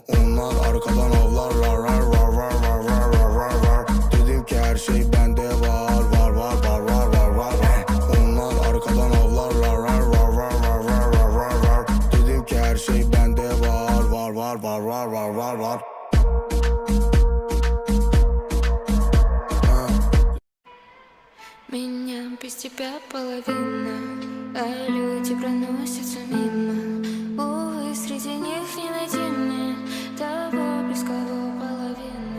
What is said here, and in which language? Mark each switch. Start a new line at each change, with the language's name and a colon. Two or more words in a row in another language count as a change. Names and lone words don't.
Turkish: Onlar arkadan avlarlar. Rar rar rar rar rar rar rar rar. Dedim ki her şey bende var. Var var var var var var var. Onlar arkadan avlarlar. Rar rar rar rar rar rar rar rar. Dedim ki her şey bende var. Var var var var var var.
Russian: Меня без тебя половина, а люди проносятся мимо. Увы, среди них не найти мне того близкого половины.